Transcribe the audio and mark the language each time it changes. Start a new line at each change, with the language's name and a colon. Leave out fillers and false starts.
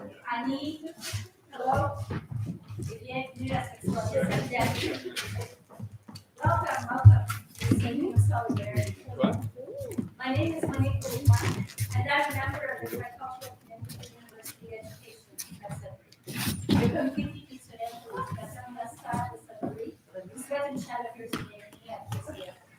French: Annie, hello, et bienvenue à cette soirée solidarité.
English: Welcome. This evening of solidarity. My name is Monique Boulevard, and I'm a member of the Tricultural Committee for University Education at Sudbury.
French: Le comité institutionnel pour l'éducation universitaire de Sudbury vous souhaite une chaleureuse bienvenue à TCF.